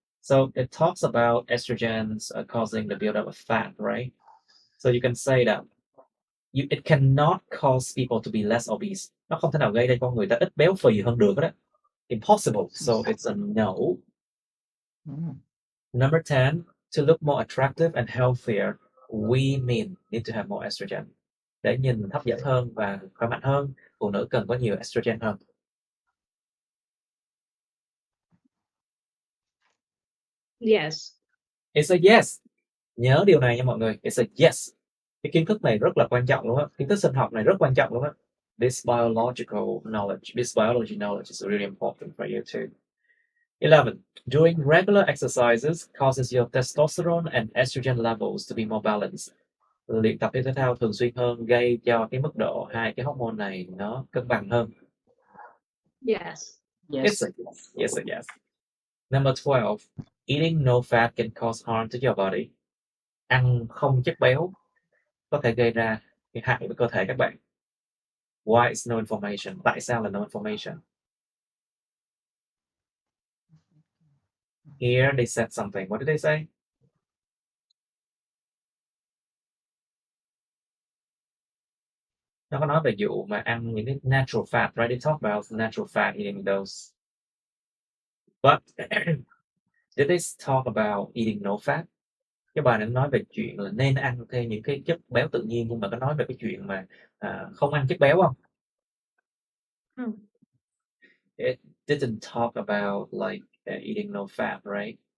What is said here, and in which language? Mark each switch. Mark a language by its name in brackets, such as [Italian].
[English] So it talks about estrogens causing the buildup of fat, right? So you can say that it cannot cause people to be less obese. [Vietnamese] Nó không thể nào gây ra con người ta ít béo phì hơn được đó. [English] Impossible. So it's a no. Number 10, to look more attractive and healthier, women need to have more estrogen. [Vietnamese] Để nhìn hấp dẫn hơn và khỏe mạnh hơn, phụ nữ cần có nhiều estrogen hơn. [English] Yes. It's a yes. [Vietnamese] Nhớ điều này nha mọi người. [English] It's a yes. [Vietnamese] Cái kiến thức này rất là quan trọng luôn á. Kiến thức sinh học này rất quan trọng luôn á. [English] This biology knowledge is really important for you too. 11. Doing regular exercises causes your testosterone and estrogen levels to be more balanced. [Vietnamese] Luyện tập thể thao thường xuyên hơn gây cho cái mức độ hai cái hormone này nó cân bằng hơn. [English] Yes. Yes. It's a yes. Yes, a yes. Number 12. Eating no fat can cause harm to your body. [Vietnamese] Ăn không chất béo có thể gây ra cái hại với cơ thể các bạn. [English] Why is no information? [Vietnamese] Tại sao là no information? [English] Here they said something. What did they say? [Vietnamese] Nó có nói về vụ mà ăn những cái natural fat, right? [English] They talk about natural fat, eating those. But did they talk about eating no fat? [Vietnamese] Cái bài này nói về chuyện là nên ăn thêm những cái chất béo tự nhiên, nhưng mà có nói về cái chuyện mà không ăn chất béo không? [English] It didn't talk about like eating no fat, right?